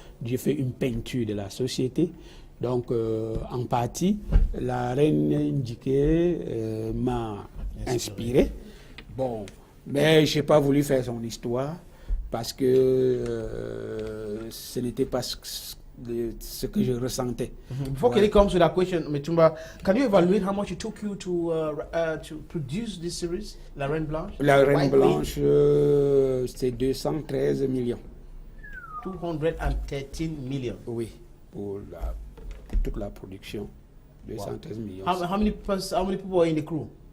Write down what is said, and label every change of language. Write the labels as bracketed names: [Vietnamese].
[French] J'ai fait une peinture de la société. Donc, en partie, la reine indiquée m'a inspiré. Bon, mais je n'ai pas voulu faire son histoire parce que ce n'était pas ce que je ressentais. [English] Before Kelly comes to that question, Mitumba, can you evaluate how much it took you to produce this series, La Reine Blanche? [French] La Reine Blanche, c'est 213 millions. 213 millions? Oui, pour toute la production. 213 millions. [English] How many people are in the crew?